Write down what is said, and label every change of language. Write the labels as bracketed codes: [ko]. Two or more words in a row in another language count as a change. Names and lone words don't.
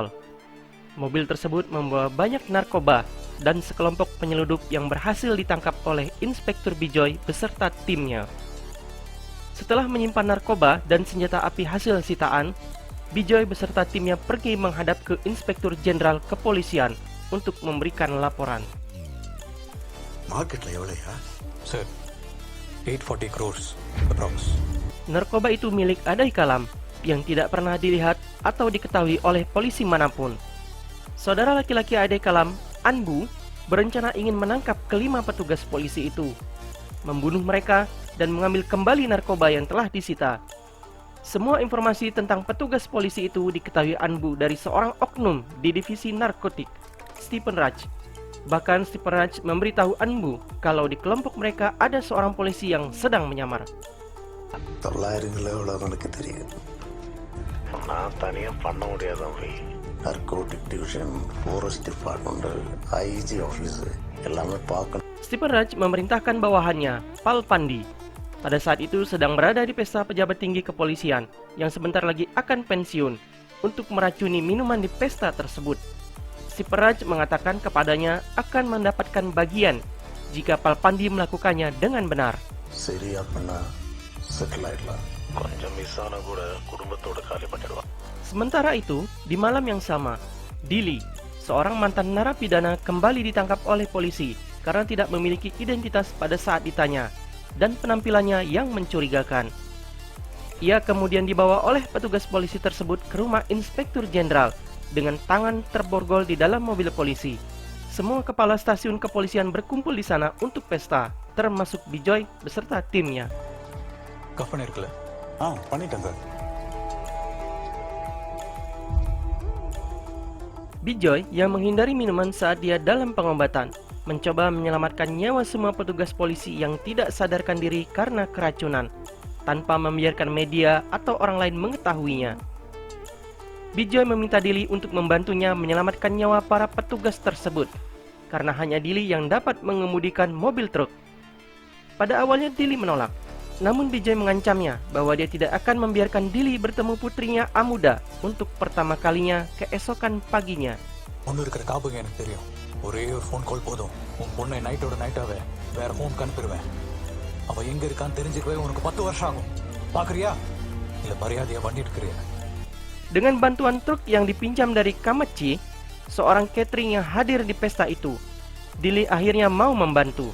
[id] Mobil tersebut membawa banyak narkoba dan sekelompok penyeludup yang berhasil ditangkap oleh Inspektur Bijoy beserta timnya. Setelah menyimpan narkoba dan senjata api hasil sitaan, Bijoy beserta timnya pergi menghadap ke Inspektur Jenderal Kepolisian untuk memberikan laporan. [ta] Marketnya எவ்வளவுயா? [en] Sir, 840 crores approx. [id] Narkoba itu milik Adai Kalam yang tidak pernah dilihat atau diketahui oleh polisi manapun. Saudara laki-laki Adai Kalam, Anbu, berencana ingin menangkap kelima petugas polisi itu, membunuh mereka, dan mengambil kembali narkoba yang telah disita. Semua informasi tentang petugas polisi itu diketahui Anbu dari seorang oknum di divisi narkotik, Stephen Raj. Bahkan Stephen Raj memberitahu Anbu kalau di kelompok mereka ada seorang polisi yang sedang menyamar. [ta] 900 எவ்வளவு எனக்கு தெரியும். நான் தனியா பண்ண முடியாதான் போய் [en] narcotic division, forest department, IG office [ta] எல்லாமே பார்க்கணும். [id] Stephen Raj memerintahkan bawahannya, Pal Pandi, pada saat itu sedang berada di pesta pejabat tinggi kepolisian yang sebentar lagi akan pensiun untuk meracuni minuman di pesta tersebut. Stephen Raj mengatakan kepadanya akan mendapatkan bagian jika Pal Pandi melakukannya dengan benar. [ta] சரியா பண்ணா செட்டில் ஆயிடலாம். கொஞ்சம் மிஸ் ஆனா கூட குடும்பத்தோட காலி பண்ணிடுவான். [id] Sementara itu, di malam yang sama, Dili, seorang mantan narapidana, kembali ditangkap oleh polisi karena tidak memiliki identitas pada saat ditanya, dan penampilannya yang mencurigakan. Ia kemudian dibawa oleh petugas polisi tersebut ke rumah Inspektur Jenderal dengan tangan terborgol di dalam mobil polisi. Semua kepala stasiun kepolisian berkumpul di sana untuk pesta, termasuk Bijoy beserta timnya. [ta] கஃப் பண்ணிருக்கல? பண்ணிட்டேன் சார். [id] Bijoy yang menghindari minuman saat dia dalam pengobatan mencoba menyelamatkan nyawa semua petugas polisi yang tidak sadarkan diri karena keracunan, tanpa membiarkan media atau orang lain mengetahuinya. Bijoy meminta Dili untuk membantunya menyelamatkan nyawa para petugas tersebut, karena hanya Dili yang dapat mengemudikan mobil truk. Pada awalnya Dili menolak, namun Bijoy mengancamnya bahwa dia tidak akan membiarkan Dili bertemu putrinya Amuda untuk pertama kalinya keesokan paginya. [ta] ஒன்று இருக்கிற காப்புங்க எனக்கு தெரியும். ஒரே ஒரு [en] phone call [ta] போதும். உன் பொண்ணை நைட்டோட நைட்டாவே வேற ஹோம்க்கு அனுப்பிடுவேன். அவ எங்க இருக்கான்னு தெரிஞ்சுக்கவே உனக்கு 10 வருஷம் ஆகும். பாக்குறியா? இல்ல மரியாதையா வண்டி எடுக்கிறியா? [id] Dengan bantuan truk yang dipinjam dari Kamachi, seorang catering yang hadir di pesta itu, Dili akhirnya mau membantu.